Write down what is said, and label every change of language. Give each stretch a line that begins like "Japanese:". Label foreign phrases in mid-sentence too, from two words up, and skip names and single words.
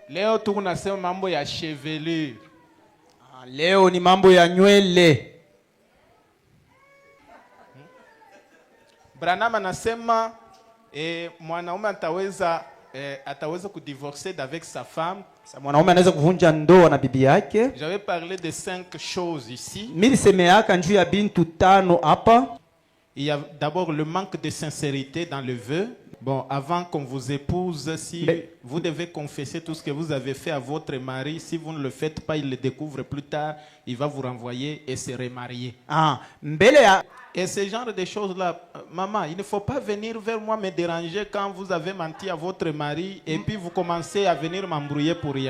Swahili: Leo tunasema mambo ya chevelure. Leo ni mambo ya nywele. Branham anasema mwanaume ataweza kudivorcer
French: avec sa femme.
Swahili: Mwanaume anaweza kuvunja ndoa na bibi yake.
French: J'avais parlé de 5 choses ici.
Swahili: Milisemeaka njuu ya bintu 5 hapa.
French: Il y a d'abord le manque de sincérité dans le vœu. Bon, avant qu'on vous épouse, si vous devez confesser tout ce que vous avez fait à votre mari, si vous ne le faites pas, il le découvre plus tard, il va vous renvoyer et se remarier. Et ce genre de choses-là, maman, il ne faut pas venir vers moi me déranger quand vous avez menti à votre mari et puis vous commencez à venir m'embrouiller pour rien.